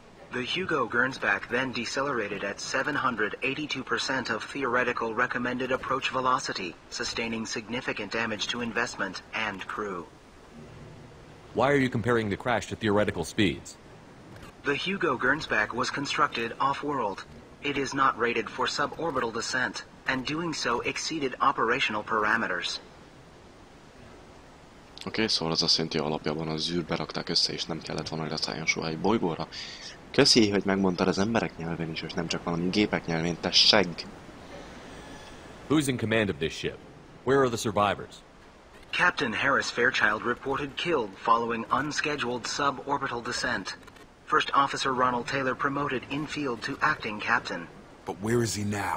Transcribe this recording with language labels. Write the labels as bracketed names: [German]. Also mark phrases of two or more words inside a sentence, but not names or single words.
[English] The Hugo Gernsback then decelerated at 782% of theoretical recommended approach velocity, sustaining significant damage to investment and crew. Why are you comparing the crash to theoretical speeds? The Hugo Gernsback was constructed off-world. It is not rated for suborbital descent, and doing so exceeded operational parameters. [Hungarian] Oké, szóval az azt jelenti, alapjában az űrbe rakták össze, és nem kellett volna, hogy leszálljon soha egy bolygóra. Köszi, hogy megmondtad az emberek nyelvén is, és nem csak valami gépek nyelvén, te segg! [English] Who's in command of this ship? Where are the survivors? Captain Harris Fairchild reported killed following unscheduled suborbital descent. First Officer Ronald Taylor promoted in-field to acting captain. But where is he now?